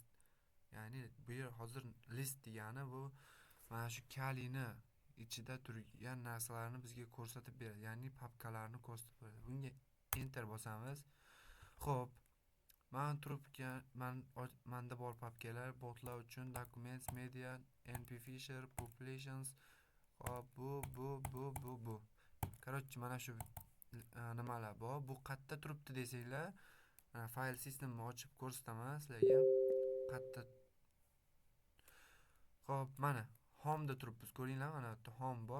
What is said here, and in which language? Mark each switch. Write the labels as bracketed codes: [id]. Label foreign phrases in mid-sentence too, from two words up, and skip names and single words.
[uz] Ya'ni bu yer hozir list degani bu mana shu kalini ichida turgan narsalarni bizga ko'rsatib beradi, ya'ni papkalarni ko'rsatib beradi. Bunga enter bosamiz. Xo'p. Manda bor papkalar, botlar uchun documents, media, np fisher, populations. Xo'p, bu. Короче, mana shu nimalar bor. Bu qayerda turibdi desanglar, fayl sistemni ochib ko'rsataman sizlarga. Qayerda. Xo'p, mana home'da turibmiz. Ko'ringlar, mana bu yerda home bor.